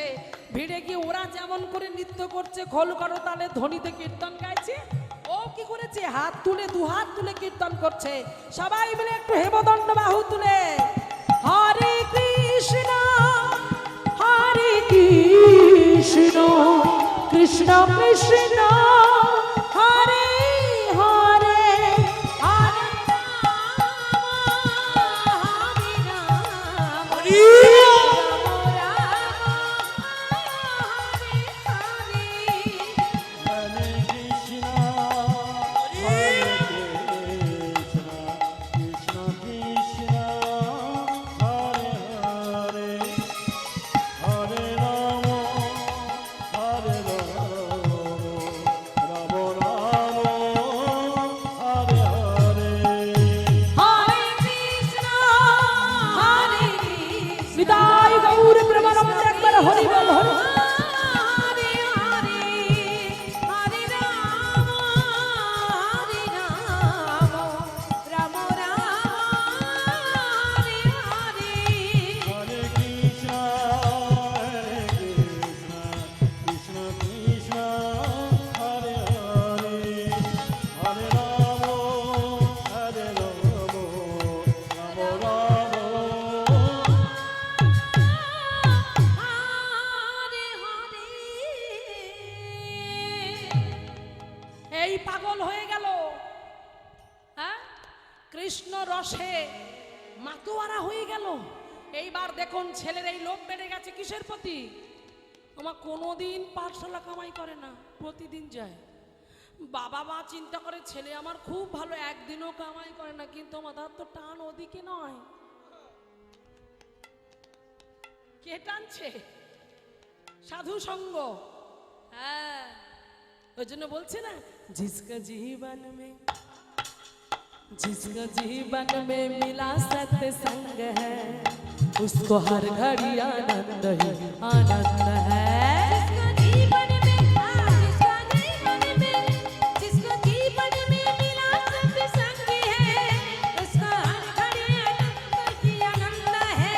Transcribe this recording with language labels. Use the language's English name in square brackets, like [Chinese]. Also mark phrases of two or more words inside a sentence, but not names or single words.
[Bangla] ভিড়ে গিয়ে ওরা যেমন করে নৃত্য করছে, খোল করতালে ধ্বনিতে কীর্তন গাইছে, ও কি করেছে হাত তুলে দুহাত তুলে কীর্তন করছে। সবাই মিলে একটু হেমদণ্ড বাহু তুলে হরে কৃষ্ণ কৃষ্ণ কৃষ্ণ হরে হরে হরে Hare Krishna, Hare Krishna, Krishna Krishna, Hare Hare, Hare Rama, Hare Rama, Rama Rama, Hare Hare. হরে কৃষ্ণ হরে কৃষ্ণ বিদায় গৌর প্রেমানন্দে একবার হরি বল হরি। হরে হরে হরে রাম রাম হরে হরে। Hare Krishna, Hare Krishna, Krishna Krishna, Hare Hare, Hare Rama, Hare Rama, Rama Rama. হরে হরে। এই পাগল হয়ে গেল, হ্যাঁ কৃষ্ণ রসে মাতোয়ারা হয়ে গেল। এইবার দেখুন ছেলের এই লোভ বেড়ে গেছে কিসের প্রতি? আমার কোনোদিন পাঠশালা কামাই করে না, প্রতিদিন যায়। বাবা মা চিন্তা করে ছেলে আমার খুব ভালো, একদিনও কামাই করে না, কিন্তু আমাদের তো টান ওদিকে নয়। কে টানছে? সাধু সঙ্গ। হ্যাঁ, ওই জন্য বলছে না [Hindi] जिसका जीवन में मिला सत्संग है उसको हर घड़ी आनंद ही आनंद है। जिसको जीवन में मिला सत्संग है उसको हर घड़ी आनंद ही आनंद है।